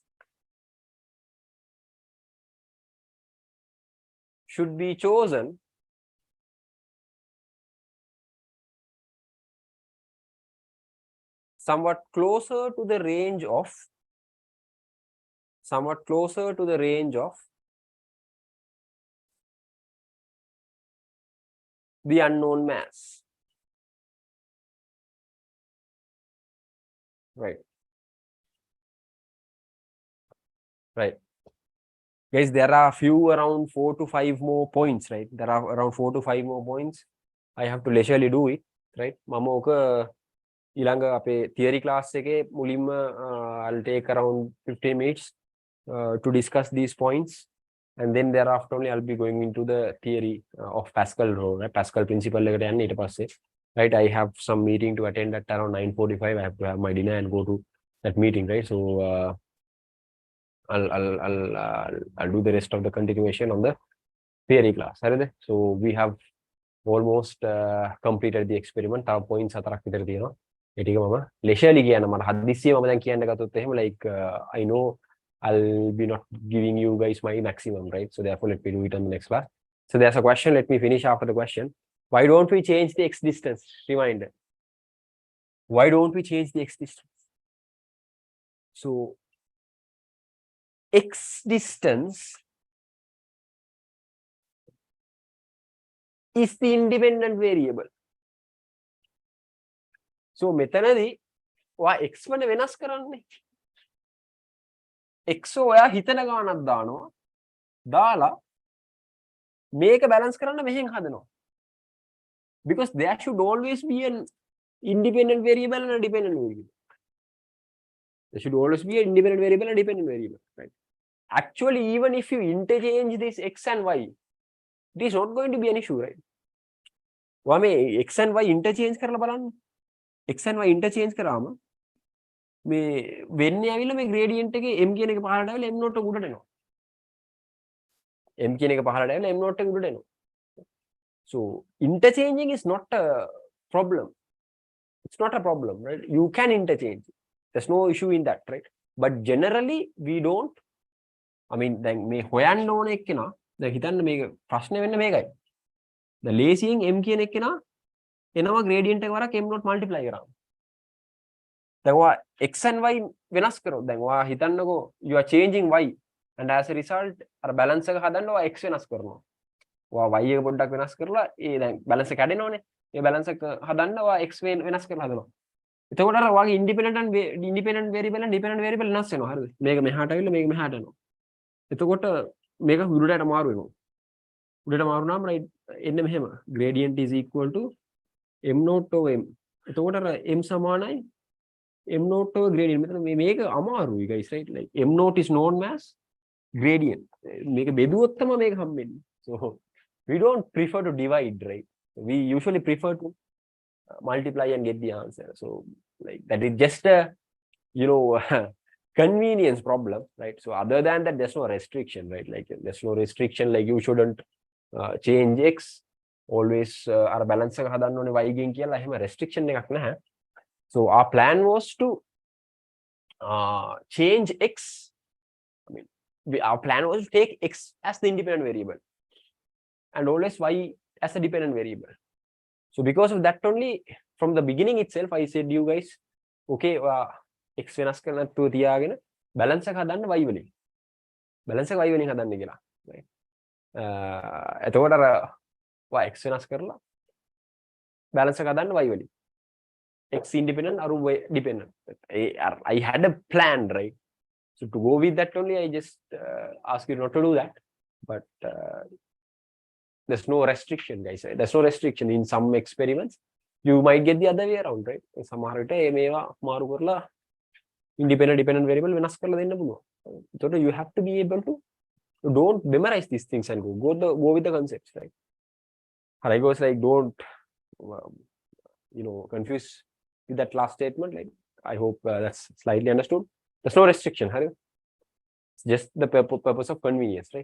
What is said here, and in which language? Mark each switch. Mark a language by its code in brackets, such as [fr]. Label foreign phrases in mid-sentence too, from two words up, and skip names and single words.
[en] should be chosen somewhat closer to the range of the unknown mass, right? Guys, there are around 4 to 5 more points, right? There are around 4 to 5 more points. I have to leisurely do it, right? [si] මම ඕක ඊළඟ අපේ theory class එකේ මුලින්ම [en] I'll take around 15 minutes to discuss these points, and then thereafter only I'll be going into the theory of Pascal law, right? [si] Pascal principle එකට යන්න ඊට පස්සේ, right? [en] I have some meeting to attend at around 9:45. I have to have my dinner and go to that meeting, right? So I'll do the rest of the continuation on the theory class. So we have almost completed the experiment. Our points [si] හතරක් විතර තියෙනවා. ඒ ටික මම leisurely කියන මම හදිස්සියෙ මම දැන් කියන්න ගත්තොත් එහෙම [en] like I know I'll be not giving you guys my maximum, right? So therefore let me do it on the next class. So there's a question. Let me finish after the question. Why don't we change the x distance? Reminder. Why don't we change the x distance? So x distance is the independent variable. [si] So මෙතනදී ඔයා x වල වෙනස් කරන්නේ. x ඔයා හිතන ගානක් දානවා. දාලා මේක balance කරන්න මෙහෙන් හදනවා. [en] Because there should always be an independent variable and a dependent variable. There should always be an independent variable and a dependent variable, right? Actually, even if you interchange this x and y, it is not going to be an issue, right? [si] ඔයා මේ x and y interchange කරලා බලන්න. x and y interchange කරාම මේ වෙන්නේ ඇවිල්ලා මේ gradient එකේ m කියන එක පහළට ඇවිල්ලා m not එක උඩට එනවා. m කියන එක පහළට ඇවිල්ලා m not එක උඩට එනවා. [en] So interchanging is not a problem. It's not a problem, right? You can interchange. there's no issue in that, right? But generally we don't, I mean [si] දැන් මේ හොයන්න ඕන එක්කෙනා දැන් හිතන්න මේක ප්‍රශ්නේ වෙන්නේ මේකයි. දැන් ලේසියෙන් m කියන එක්කෙනා එනවා gradient එක වරක් m not multiply කරාම. දැන් ඔයා x and y වෙනස් කරොත් දැන් ඔයා හිතන්නකෝ [en] you are changing y and as a result [si] අර balance එක හදන්න ඔයා x වෙනස් කරනවා. ඔයා y එක පොඩ්ඩක් වෙනස් කරලා ඒ දැන් balance එක කැඩෙනවනේ. ඒ balance එක හදන්න ඔයා x වෙනස් කරලා හදනවා. එතකොට අර ඔයාගේ [en] independent variable and dependent variable [si] වෙනස් වෙනවා. හරිද? මේක මෙහාට ඇවිල්ලා මේක මෙහාට යනවා. එතකොට මේක උඩට මාරු වෙනවා. උඩට මාරු නම් right එන්නේ මෙහෙම. [en] gradient is equal to m naught over m. [si] එතකොට අර m සමානයි [en] m naught over gradient. [si] මෙතන මේක අමාරුයි [en] guys, right? Like m naught is known as gradient. [si] මේක බෙදුවොත් තමයි මේක හම්බෙන්නේ. [en] So we don't prefer to divide, right? We usually prefer to multiply and get the answer. So like that is just a convenience problem, right? So other than that, there's no restriction, right? Like there's no restriction like you shouldn't change x, always our balance [si] එක හදන්න ඕනේ y ගෙන් කියලා එහෙම [en] restriction [si] එකක් නැහැ. [en] So our plan was to change x. I mean our plan was to take x as the independent variable and always y as a dependent variable. So because of that only, from the beginning itself, I said you guys, [si] okay, x වෙනස් කරන්න නැතුව තියාගෙන balance එක හදන්න y වලින්. balance එක y වලින් හදන්න කියලා. right? එතකොට අර x වෙනස් කරලා balance එක හදන්න y වලින්. [en] x independent or y dependent. I had a plan, right? So to go with that only, I just ask you not to do that. But there's no restriction, guys. Right? There's no restriction in some experiments. You might get the other way around, right? [si] සමහර විට මේවා මාරු කරලා [en] independent dependent variable [si] වෙනස් කරලා දෙන්න පුළුවන්. [en] So you have to be able to don't memorize these things and go with the concepts, right? I goes like don't confuse with that last statement. Like I hope that's slightly understood. There's no restriction, it's just the purpose of convenience, right?